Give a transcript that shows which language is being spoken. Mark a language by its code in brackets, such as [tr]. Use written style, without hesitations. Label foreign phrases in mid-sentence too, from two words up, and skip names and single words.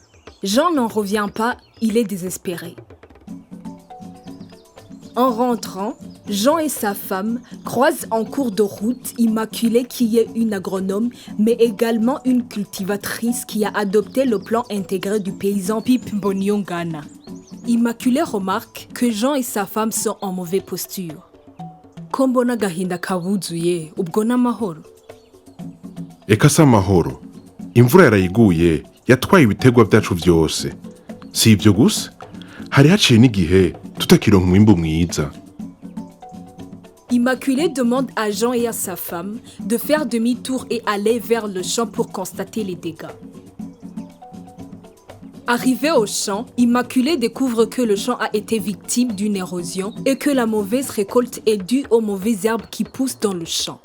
[fr] Jean n'en revient pas, il est désespéré. En rentrant, Jean et sa femme croisent en cours de route Immaculée qui est une agronome, mais également une cultivatrice qui a adopté le plan intégré du paysan PIP Mbonyongana. Immaculée remarque que Jean et sa femme sont en mauvaise posture. [rn] Kombona gahinda kabuzuye, ubwo n'amahoro. Eka si amahoro. Imvura yarayiguye yatwaye ibitegwa byacu byose. Si ibyo gusa, hari haciye n'igihe tutakironka umwimbu mwiza. [fr] Immaculée demande à Jean et à sa femme de faire demi-tour et aller vers le champ pour constater les dégâts. Arrivé au champ, Immaculée découvre que le champ a été victime d'une érosion et que la mauvaise récolte est due aux mauvaises herbes qui poussent dans le champ.